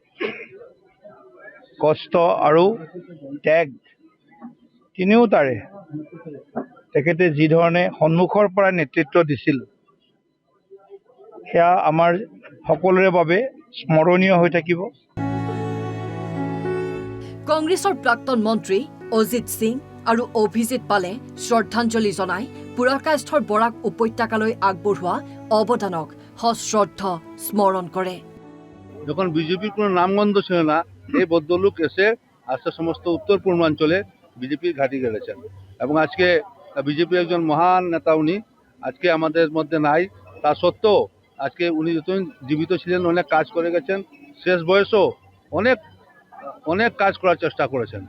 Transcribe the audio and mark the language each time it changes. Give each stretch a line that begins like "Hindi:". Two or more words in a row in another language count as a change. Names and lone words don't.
Assamese: কষ্ট আৰু ত্যাগ তিনিওটাৰে তেখেতে যিধৰণে সন্মুখৰ পৰা নেতৃত্ব দিছিল, সেয়া আমাৰ সকলোৰে বাবে স্মৰণীয় হৈ থাকিব। কংগ্ৰেছৰ প্ৰাক্তন মন্ত্ৰী অজিত সিং আৰু অভিজিত পালে শ্ৰদ্ধাঞ্জলি জনাই পুৰকাষ্ঠৰ বৰাক উপত্যকালৈ আগবঢ়োৱা অৱদানক সশ্ৰদ্ধ স্মরণ করে।
Bangla: যখন বিজেপির কোনো নামগন্ধ ছিল না, এই ভদ্রলোক এসে আজকে সমস্ত উত্তর পূর্বাঞ্চলে বিজেপির ঘাঁটি গেড়েছেন এবং আজকে বিজেপির একজন মহান নেতা উনি আজকে আমাদের মধ্যে নাই। তা সত্ত্বেও আজকে উনি যতদিন জীবিত ছিলেন অনেক কাজ করে গেছেন, শেষ বয়সেও অনেক অনেক কাজ করার চেষ্টা করেছেন।